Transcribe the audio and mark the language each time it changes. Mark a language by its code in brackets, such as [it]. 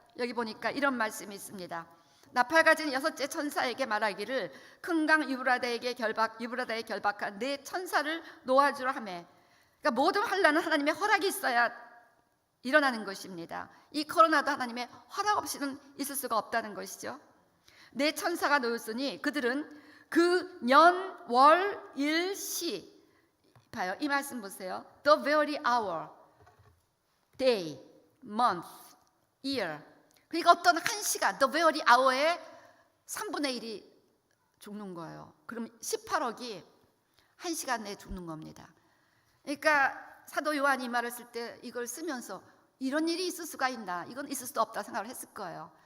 [ko] 여기 보니까 이런 말씀이 있습니다. 나팔 가진 여섯째 천사에게 말하기를 큰 강 유브라다에 결박한 네 천사를 놓아주라 하매. 그러니까 모든 환란은 하나님의 허락이 있어야 일어나는 것입니다. 이 코로나도 하나님의 허락 없이는 있을 수가 없다는 것이죠. 네 천사가 놓였으니 그들은 그 년, 월, 일, 시. 봐요. 이 말씀 보세요. [en] The very hour, day, month, year. [ko] 그러니까 어떤 한 시간, [en] the very hour [ko] 에 3분의 1이 죽는 거예요. 그럼 18억이 한 시간 내에 죽는 겁니다. 그러니까 사도 요한이 말을 쓸 때 이걸 쓰면서 이런 일이 있을 수가 있나, 이건 있을 수도 없다 생각을 했을 거예요.